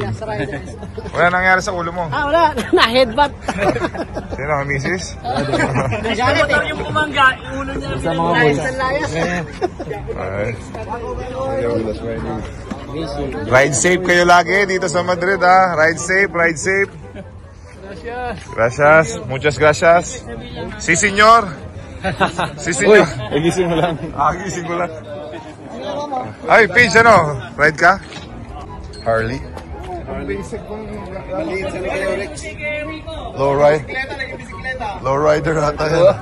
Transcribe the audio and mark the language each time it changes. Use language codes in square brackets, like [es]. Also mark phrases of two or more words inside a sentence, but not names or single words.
[tl] Wala nangyari sa ulo mo. wala. Na-headbutt. Sino, misis? Motor yung bumangga, ulo niya na Layas ang layas. [en] Ride safe [tl] kayo lagi dito sa Madrid, ha? [en] Ride safe, ride safe. [es] Gracias. Muchas gracias. Si senyor. Si senyor. [tl] Gising mo lang. Gising ko lang. Ay, Page, ano? Ride ka? Harley? [en] Low rider [tl] ata yan.